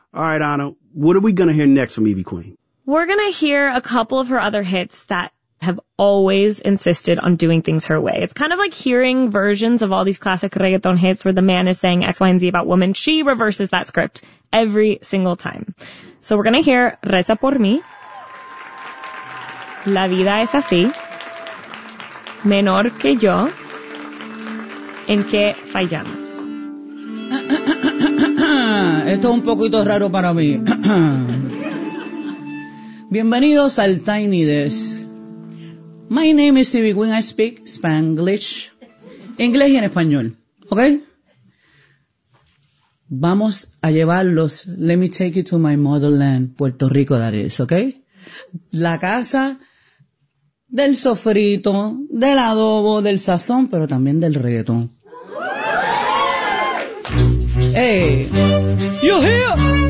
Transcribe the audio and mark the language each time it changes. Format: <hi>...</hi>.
<en>All right, Anna, what are we going to hear next from Evie Queen? We're going to hear a couple of her other hits that have always insisted on doing things her way. It's kind of like hearing versions of all these classic reggaeton hits where the man is saying X, Y, and Z about women. She reverses that script every single time. So we're going to hear Reza Por Mi, La Vida Es Así, Menor Que Yo, ¿En qué fallamos?</en> <es>Esto es un poquito raro para mí. Bienvenidos al Tiny Desk.</es> <en>My name is Evie Queen. I speak Spanglish.</en> <es>Inglés y en español. ¿Ok? Vamos a llevarlos.</es> <en>Let me take you to my motherland, Puerto Rico, that is. ¿Ok?</en> <es>La casa del sofrito, del adobo, del sazón, pero también del reggaetón.</es> <en>Hey, you're here.</en>